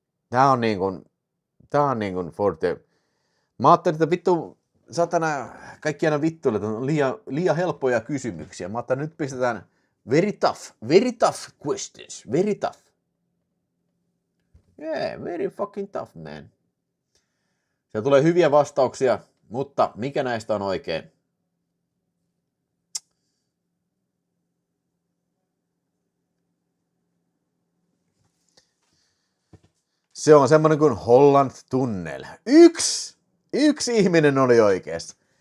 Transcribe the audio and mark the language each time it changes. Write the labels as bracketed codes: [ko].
[fi] Tämä on niin kuin Forte. Mä ajattelin, että vittu, satana, kaikki aina vittuille, että on liian helppoja kysymyksiä. Mä ajattelin, että nyt pistetään [en] very tough questions, very tough. Yeah, very fucking tough, man. [fi] Siellä tulee hyviä vastauksia, mutta mikä näistä on oikein? Se on semmoinen kuin Holland Tunnel. Yksi ihminen oli oikeassa.